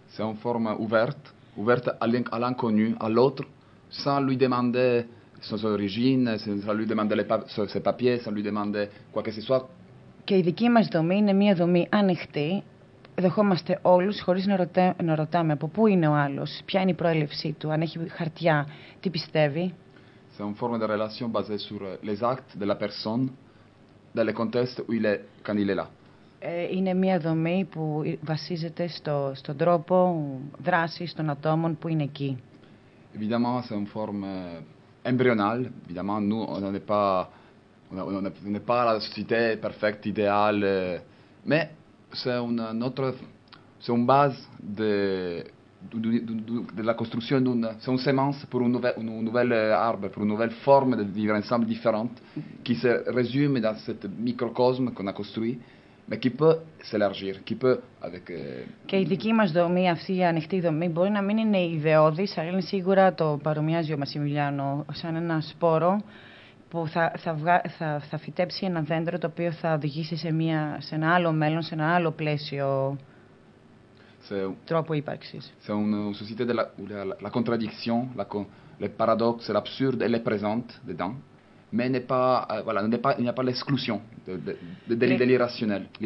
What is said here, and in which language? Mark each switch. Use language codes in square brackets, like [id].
[fr] C'est une forme ouverte à l'inconnu, à l'autre, sans lui demander ses origines, sans lui demander ses papiers, sans lui demander quoi que ce soit. [el] Και η δική μας δομή είναι μια δομή ανοιχτή. Δεχόμαστε όλους χωρίς να ρωτάμε από πού είναι ο άλλος, ποια είναι η προέλευσή του, αν έχει χαρτιά, τι πιστεύει. [fr] C'est une forme de relation basée sur les actes de la personne, dans le contexte où il est, quand il est là. [el] Είναι μια δομή που βασίζεται στον τρόπο δράσης των ατόμων που είναι εκεί. [fr] Évidemment, c'est une forme embryonale. Évidemment, nous, on n'est pas la société parfaite, idéale. Mais c'est une base de la construction d'une. C'est une semence pour une nouvelle arbre, pour une nouvelle forme de vivre ensemble différente qui se résume dans ce microcosme qu'on a construit. Mais qui peut s'élargir, qui peut avec. [el] Και η δική μας δομή, αυτή η ανοιχτή δομή, μπορεί να μην είναι ιδεώδης, αλλά είναι σίγουρα το παρομοιάζει ο Μασιμιλιάνο σαν ένα σπόρο που θα φυτέψει ένα δέντρο το οποίο θα οδηγήσει σε ένα άλλο μέλλον, σε ένα άλλο πλαίσιο τρόπο ύπαρξης. [fr] C'est une société de la contradiction, le paradoxe, l'absurde, elle est présente dedans. Mais il n'y a pas l'exclusion de l'irrationnel.